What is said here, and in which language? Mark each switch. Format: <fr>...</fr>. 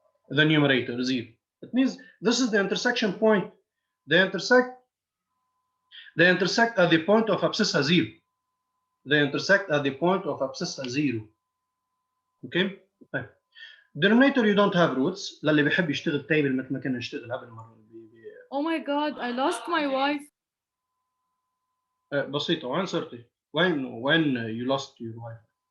<en>The numerator is 0. It means this is the intersection point. They intersect at the point of abscissa 0. They intersect at the point of abscissa 0. Okay? denominator you don't have roots</en> <ar>للي بيحب يشتغل تيبل مثل ما كنا نشتغل قبل مرة.</ar> <en>Oh my god, I lost my wife.</en> <ar>بسيطة. وين صرتي؟</ar> <en>when you lost your wife؟</en>